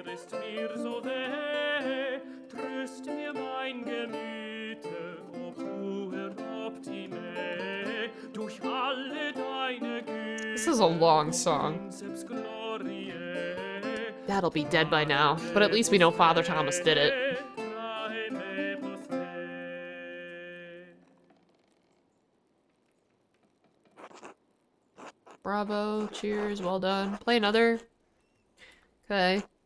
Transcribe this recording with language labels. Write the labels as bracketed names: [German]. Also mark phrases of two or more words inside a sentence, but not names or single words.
[German] ist mir so weh, tröst mir mein Gemüte, [Latin] o puer optime, [German] durch alle deine Güte. [English] This is a long song. [Latin] Princeps gloriae, [English] Dad'll be dead by now, but at least we know Father Thomas did it. [Latin] trae me post te. [English] Bravo, cheers, well done. Play another. Okay.